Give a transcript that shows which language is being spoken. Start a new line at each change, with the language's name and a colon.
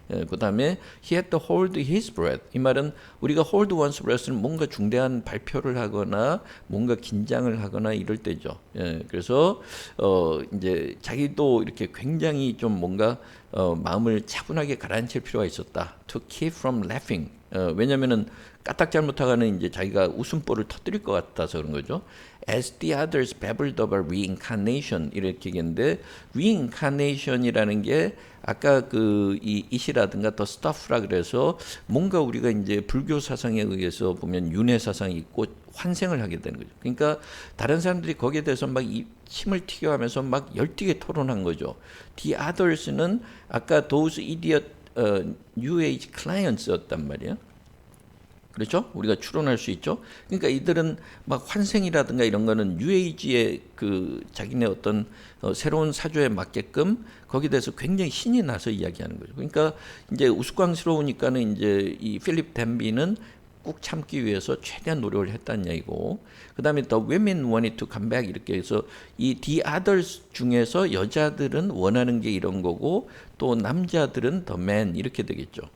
Korean: 그 다음에
English: he had to hold his breath.
Korean: 이 말은 우리가 hold one's breath는 뭔가 중대한 발표를 하거나 뭔가 긴장을 하거나 이럴 때죠. 그래서 이제 자기도 이렇게 굉장히 좀 뭔가 마음을 차분하게 가라앉힐 필요가 있었다.
English: To keep from laughing.
Korean: 왜냐면은 까딱 잘못하가는 이제 자기가 웃음보를 터뜨릴 것 같아서 그런 거죠.
English: As the others babbled of a reincarnation
Korean: 이렇게 얘기했는데 reincarnation이라는 게 아까 이 it이라든가 the stuff라 그래서 뭔가 우리가 이제 불교 사상에 의해서 보면 윤회 사상이 있고 환생을 하게 되는 거죠. 그러니까 다른 사람들이 거기에 대해서 막 침을 튀겨하면서 막 열띠게 토론한 거죠. The others는 아까
English: those idiot new age clients
Korean: 였단 말이야. 그렇죠? 우리가 추론할 수 있죠. 그러니까 이들은 막 환생이라든가 이런 거는 뉴에이지의 그 자기네 어떤 새로운 사조에 맞게끔 거기에 대해서 굉장히 신이 나서 이야기하는 거죠. 그러니까 이제 우스꽝스러우니까는 이제 이 필립 댄비는 꾹 참기 위해서 최대한 노력을 했다는 얘기고 그 다음에
English: the women wanted to come back
Korean: 이렇게 해서 이 the others 중에서 여자들은 원하는 게 이런 거고 또 남자들은 the men 이렇게 되겠죠.